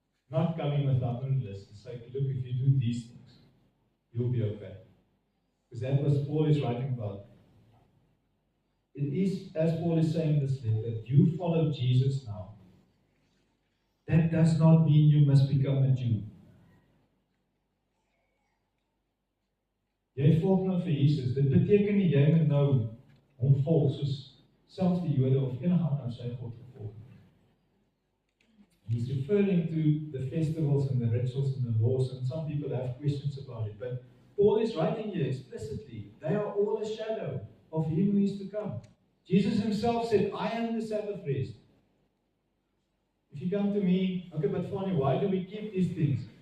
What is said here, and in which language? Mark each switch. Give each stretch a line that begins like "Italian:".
English: Not coming with our own list and say, look, if you do these things, you'll be okay. Because that was Paul is writing about. It is, as Paul is saying in this letter, that you follow Jesus now. That does not mean you must become a Jew.
Afrikaans: Jy volg nou vir Jesus. Dit beteken nie jy moet nou hom volg soos selfs die Jode of enige ander sy God gevolg.
English: He's referring to the festivals and the rituals and the laws, and some people have questions about it. But Paul is writing here explicitly, they are all a shadow of Him who is to come. Jesus Himself said, I am the Sabbath rest. If you come to me, okay, but funny, why do we keep these things?